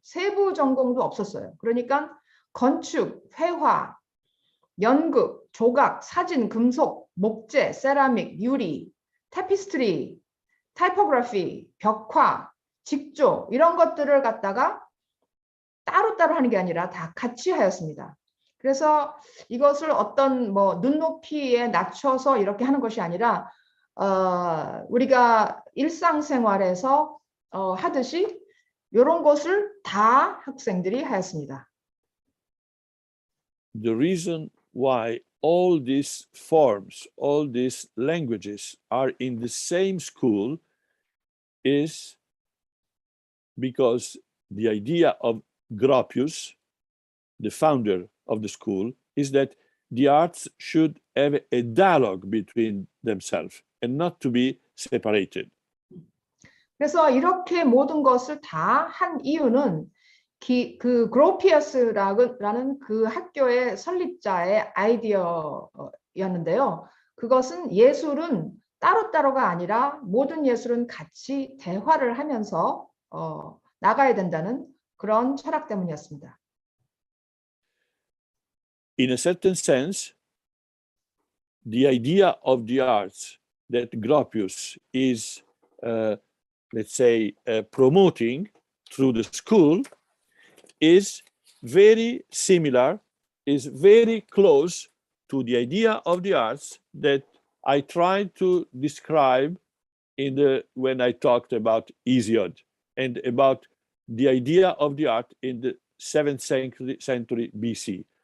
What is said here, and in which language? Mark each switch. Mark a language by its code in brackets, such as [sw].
[ko] 세부 전공도 없었어요. 그러니까 건축, 회화, 연극, 조각, 사진, 금속, 목재, 세라믹, 유리, 타피스트리, 타이포그래피, 벽화, 직조 이런 것들을 갖다가 따로따로 하는 게 아니라 다 같이 하였습니다. 그래서 이것을 어떤 뭐 눈높이에 낮춰서 이렇게 하는 것이 아니라 우리가 일상생활에서 하듯이 이런 것을 다 학생들이 하였습니다. [en] The reason why all these forms, all these languages are in the same school is because the idea of Gropius, the founder of the school, is that the arts should have a dialogue between themselves and not to be separated. [ko] 그래서 이렇게 모든 것을 다 한 이유는 그 그로피어스라는 그 학교의 설립자의 아이디어였는데요. 그것은 예술은 따로따로가 아니라 모든 예술은 같이 대화를 하면서 나가야 된다는 그런 철학 때문이었습니다. [en] In a certain sense, the idea of the arts that Gropius is, let's say, promoting through the school is very similar, is very close to the idea of the arts that I tried to describe when I talked about Hesiod and about the idea of the art in the 7th century BC.